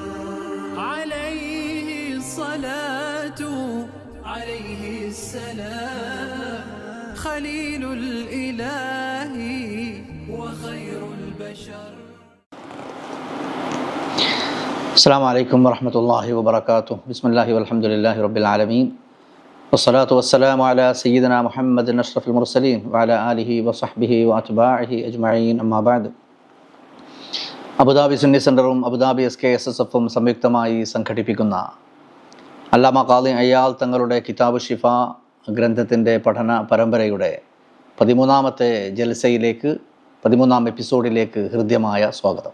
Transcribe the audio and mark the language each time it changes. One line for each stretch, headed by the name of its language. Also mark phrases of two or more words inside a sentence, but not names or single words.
Arabic: عليه الصلاة عليه السلام خليل الإله وخير البشر. السلام عليكم ورحمة الله وبركاته. بسم الله والحمد لله رب العالمين والصلاة والسلام على سيدنا محمد أشرف المرسلين وعلى آله وصحبه وأتباعه أجمعين. أما بعد.
Malayalam: അബുദാബി സുന്നി സെൻ്ററും അബുദാബി SKSSF സംയുക്തമായി സംഘടിപ്പിക്കുന്ന അല്ലാമ ഖാദി അയ്യാൽ തങ്ങളുടെ കിതാബ് ഷിഫ ഗ്രന്ഥത്തിൻ്റെ പഠന പരമ്പരയുടെ 13ാമത്തെ ജൽസയിലേക്ക് 13ാം എപ്പിസോഡിലേക്ക് ഹൃദ്യമായ സ്വാഗതം.